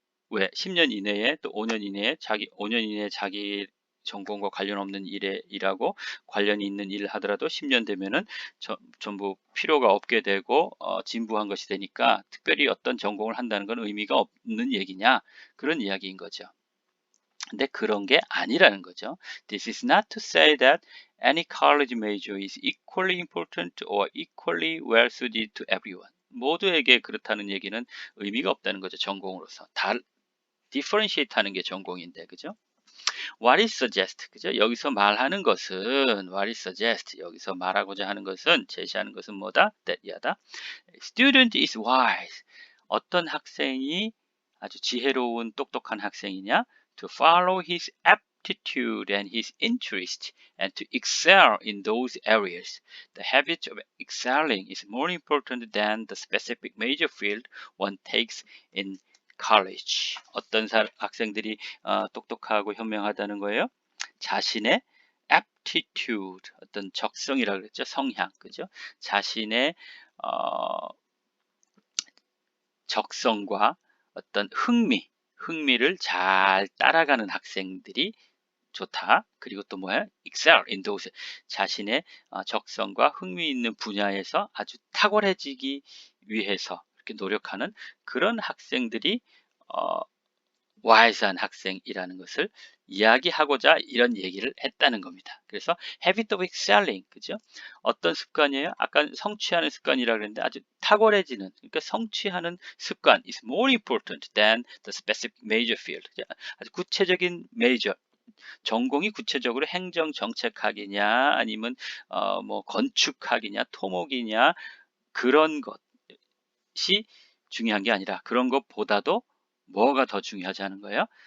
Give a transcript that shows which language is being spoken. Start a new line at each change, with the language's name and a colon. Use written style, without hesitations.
Korean: 왜 10년 이내에 또 5년 이내에 5년 이내에 자기 전공과 관련 없는 일에 일하고 관련이 있는 일을 하더라도 10년 되면은 전부 필요가 없게 되고 진부한 것이 되니까 특별히 어떤 전공을 한다는 건 의미가 없는 얘기냐? 그런 이야기인 거죠. 근데 그런 게 아니라는 거죠.
English: This is not to say that any college major is equally important or equally well suited to everyone.
Korean: 모두에게 그렇다는 얘기는 의미가 없다는 거죠. 전공으로서. differentiate 하는 게 전공인데, 그죠?
English: What is suggest,
Korean: 그죠? 여기서 말하는 것은,
English: what is suggest,
Korean: 여기서 말하고자 하는 것은, 제시하는 것은 뭐다?
English: that이하다. Student is wise.
Korean: 어떤 학생이 아주 지혜로운 똑똑한 학생이냐?
English: To follow his aptitude and his interest and to excel in those areas. The habit of excelling is more important than the specific major field one takes in college.
Korean: 어떤 학생들이 똑똑하고 현명하다는 거예요? 자신의 aptitude, 어떤 적성이라고 그랬죠. 성향, 그죠? 자신의 적성과 어떤 흥미를 잘 따라가는 학생들이 좋다. 그리고 또 뭐야?
English: excel in those,
Korean: 자신의 적성과 흥미 있는 분야에서 아주 탁월해지기 위해서 이렇게 노력하는 그런 학생들이 wise한 학생이라는 것을 이야기하고자 이런 얘기를 했다는 겁니다. 그래서
English: habit of excelling,
Korean: 그죠? 어떤 습관이에요? 아까 성취하는 습관이라고 그랬는데 아주 탁월해지는, 그러니까 성취하는 습관
English: is more important than the specific major field.
Korean: 아주 구체적인 메이저, 전공이 구체적으로 행정 정책학이냐 아니면 뭐 건축학이냐 토목이냐 그런 것이 중요한 게 아니라, 그런 것보다도 뭐가 더 중요하지 않은 거예요?